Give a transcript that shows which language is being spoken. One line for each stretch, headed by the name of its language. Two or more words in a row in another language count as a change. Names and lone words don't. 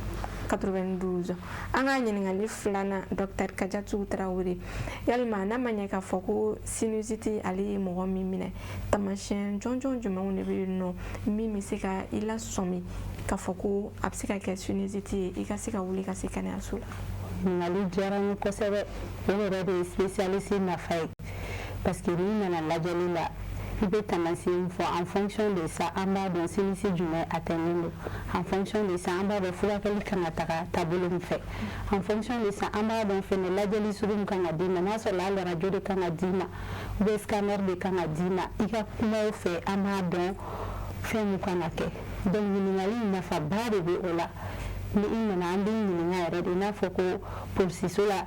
Bambara: 92 an ka ɲininkali filanan Dr Kajatu Tarawele yalima n'a ma ɲɛ k'a fɔ ko sinusite ale ye mɔgɔ min minɛ tamasiyɛn jɔnjɔn jumɛnw de bɛ yen nɔ min bɛ se ka i lasɔmi k'a fɔ ko a bɛ se ka kɛ sinusite ye i ka se ka wuli ka se kɛnɛyaso la. ɲininkali diyara n ye kosɛbɛ o yɛrɛ de ye spécialiste nafa ye
French: parce que
Bambara: n'i nana lajɛli la i bɛ taamasiyɛn fɔ
French: en fonction de ça
Bambara: an b'a dɔn sinusite jumɛn atteint don
French: en fonction de ça
Bambara: an b'a dɔn furakɛli kan ka taga taabolo min fɛ
French: en fonction de ça
Bambara: an b'a dɔn fɛnɛ lajɛli sugu min kan ka d'i ma n'a sɔrɔ hali radio de kan ka d'i ma
French: ou bien
Bambara: scanner de kan ka d'i ma i ka kumaw fɛ an b'a dɔn fɛn min kan ka kɛ donc ɲininkali nafaba de bɛ o la ni i nana an bɛ ɲininka yɛrɛ de i n'a fɔ ko polisiso la